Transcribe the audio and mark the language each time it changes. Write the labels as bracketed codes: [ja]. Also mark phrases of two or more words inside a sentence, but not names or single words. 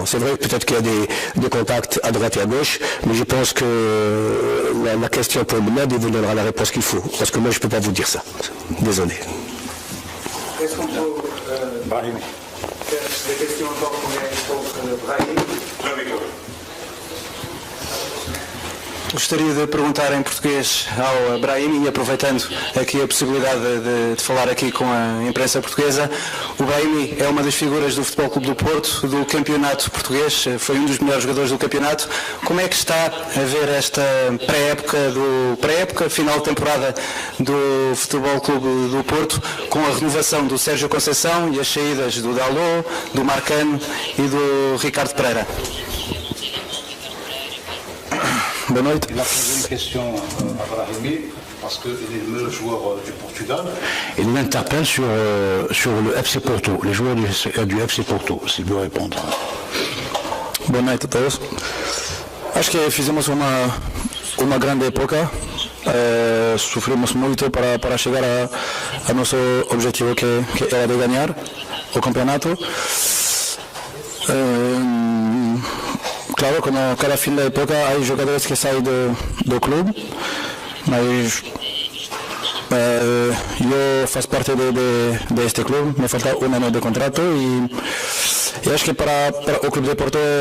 [fr] C'est vrai, peut-être qu'il y a des contacts à droite et à gauche, mais je pense que la question pour Menad, il vous donnera la réponse qu'il faut. Parce que moi, je ne peux pas vous dire ça. Désolé. Est-ce qu'on peut faire des questions encore pour Brahim? [pt] Gostaria de perguntar em português ao Brahimi, e aproveitando aqui a possibilidade de falar aqui com a imprensa portuguesa. O Brahimi é uma das figuras do Futebol Clube do Porto, do campeonato português, foi um dos melhores jogadores do campeonato. Como é que está a ver esta pré-época, final de temporada do Futebol Clube do Porto, com a renovação do Sérgio Conceição e as saídas do Dalot, do Marcano e do Ricardo Pereira? [fr] Bonne nuit. Il a posé une question à Brahimi parce qu'il est le meilleur joueur du Portugal. Il l'interpelle sur le FC Porto, les joueurs du FC Porto, s'il veut répondre. [pt] Boa noite a todos. Acho que fizemos uma grande época. Sofremos muito para chegar a nosso objetivo que era de ganhar o campeonato. Claro, como cada fim da época há jogadores que saem do clube, mas eu faço parte deste clube, me falta um ano de contrato e acho que para o Clube de Porto